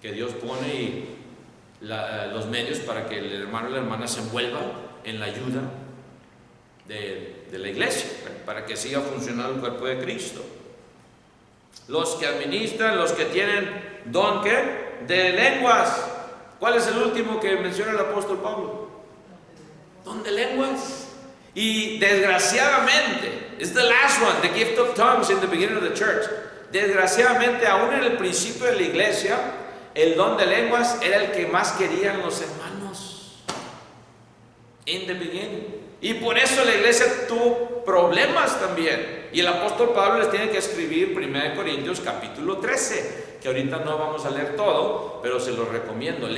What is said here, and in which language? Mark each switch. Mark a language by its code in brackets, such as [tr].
[es] Que Dios pone los medios para que el hermano o la hermana se envuelva en la ayuda de la iglesia, right? Para que siga funcionando el cuerpo de Cristo. Los que administran, los que tienen don, ¿qué? De lenguas. ¿Cuál es el último que menciona el apóstol Pablo? Don de lenguas. Y desgraciadamente, [en] it's the last one, the gift of tongues in the beginning of the church. [es] Desgraciadamente, aún en el principio de la iglesia, el don de lenguas era el que más querían los hermanos. [en] In the beginning. [es] Y por eso la iglesia tuvo problemas también. Y el apóstol Pablo les tiene que escribir 1 Corintios capítulo 13, que ahorita no vamos a leer todo, pero se los recomiendo.